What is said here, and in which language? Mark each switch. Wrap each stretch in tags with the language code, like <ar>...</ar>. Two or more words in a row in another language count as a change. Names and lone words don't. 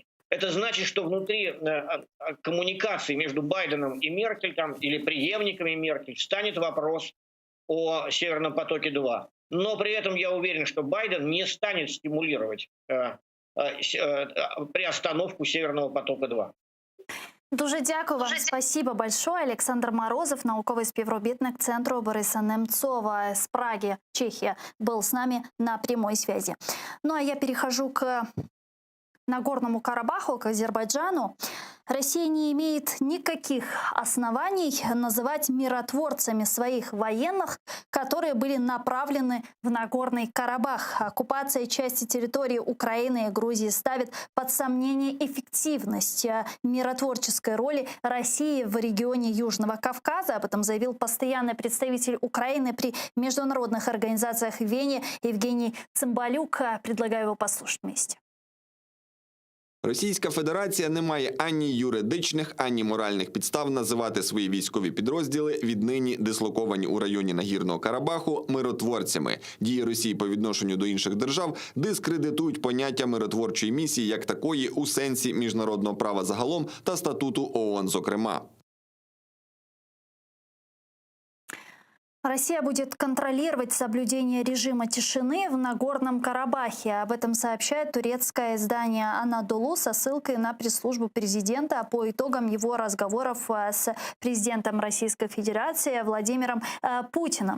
<ru>Это значит, что внутри коммуникации между Байденом и Меркель или преемниками Меркель станет вопрос о Северном потоке-2. Но при этом я уверен, что Байден не станет стимулировать приостановку Северного потока-2.</ru> <uk>Дуже дякую вам.</uk> <ru>Спасибо большое. Александр Морозов,</ru> <uk>науковый співробітник</uk> <ru>Центру Бориса Немцова с Праги, Чехия, был с нами на прямой связи. Ну а я перехожу к Нагорному Карабаху, к Азербайджану. Россия не имеет никаких оснований называть миротворцами своих военных, которые были направлены в Нагорный Карабах. Оккупация части территории Украины и Грузии ставит под сомнение эффективность миротворческой роли России в регионе Южного Кавказа. Об этом заявил постоянный представитель Украины при международных организациях в Вене Евгений Цимбалюк. Предлагаю его послушать вместе.</ru> <uk>Російська Федерація не має ані юридичних, ані моральних підстав називати свої військові підрозділи, віднині дислоковані у районі Нагірного Карабаху, миротворцями. Дії Росії по відношенню до інших держав дискредитують поняття миротворчої місії як такої у сенсі міжнародного права загалом та статуту ООН зокрема.</uk> <ru>Россия будет контролировать соблюдение режима тишины в Нагорном Карабахе. Об этом сообщает турецкое издание «Анадолу» со ссылкой на пресс-службу президента по итогам его разговоров с президентом Российской Федерации Владимиром Путиным.</ru>